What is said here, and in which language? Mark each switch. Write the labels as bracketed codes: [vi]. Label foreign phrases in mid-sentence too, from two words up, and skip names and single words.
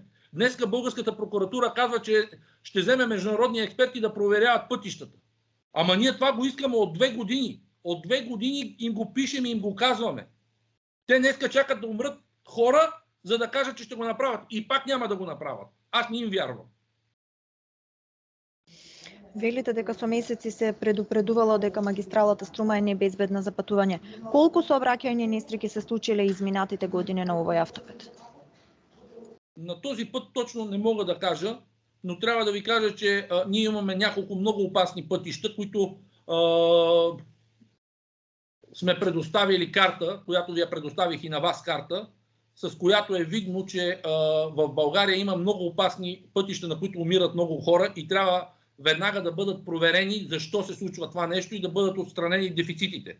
[bg] Днеска българската прокуратура казва, че ще вземе международни експерти да проверяват пътищата. Ама ние това го искаме от 2 години. От 2 години им го пишем и им го казваме. Те днеска чакат да умрат хора, за да кажат, че ще го направят. И пак няма да го направят. Аз не им вярвам. [mk] Велите дека со месеци се предупредувало дека магистралата Струма е небезбедна за патување. Колку сообраќајни несреќи се случиле изминатите години на овој автопат? [bg] На този път точно не мога да кажа, но трябва да ви кажа, че ние имаме няколко много опасни пътища, които сме предоставили карта, която ви я предоставих и на вас карта, с която е видно, че в България има много опасни пътища, на които умират много хора и трябва веднага да бъдат проверени защо се случва това нещо и да бъдат отстранени дефицитите.